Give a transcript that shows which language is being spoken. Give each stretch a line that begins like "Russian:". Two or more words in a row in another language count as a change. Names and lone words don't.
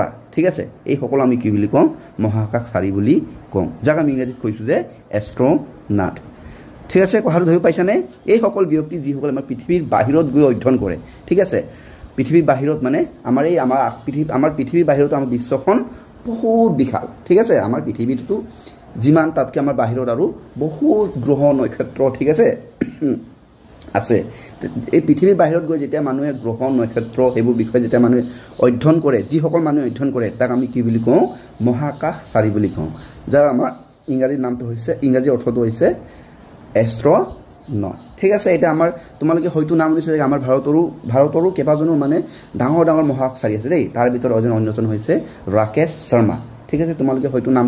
Assamese: ঠিক আছে এই সকল আমি কি বুলি কওঁ মহাকাশ চাৰি বুলি কওঁ যাক আমি ইংৰাজীত কৈছো যে এস্ট্ৰোনট ঠিক আছে কথাটো ধৰি পাইছানে এই সকল ব্যক্তি যি সকল আমাৰ পৃথিৱীৰ বাহিৰত গৈ অধ্যয়ন কৰে ঠিক আছে পৃথিৱীৰ বাহিৰত মানে আমাৰ পৃথিৱীৰ বাহিৰত আমাৰ বিশ্বখন বহুত বিশাল ঠিক আছে আমাৰ পৃথিৱীটো যিমান তাতকৈ আমাৰ বাহিৰত আৰু বহুত গ্ৰহ নক্ষত্ৰ ঠিক আছে আছে এই পৃথিৱীৰ বাহিৰত গৈ যেতিয়া মানুহে গ্ৰহ নক্ষত্ৰ হেবু বিষয় যেতিয়া মানুহে অধ্যয়ন কৰে যি সকল মানুহে অধ্যয়ন কৰে তাক আমি কি বুলি কওঁ মহাকাশ চাৰি বুলি কওঁ যাৰ আমাৰ ইংৰাজী নামটো হৈছে ইংৰাজী অৰ্থটো হৈছে এস্ট্ৰোনট ঠিক আছে এটা আমাৰ তোমালোকে হয়তো নাম শুনিছে যে আমাৰ ভাৰতৰো কেবাজনো মানে ডাঙৰ ডাঙৰ মহাকাশ চাৰি আছে দেই তাৰ ভিতৰত অন্যজন হৈছে ৰাকেশ শৰ্মা ঠিক আছে তোমালোকে হয়তো নামটো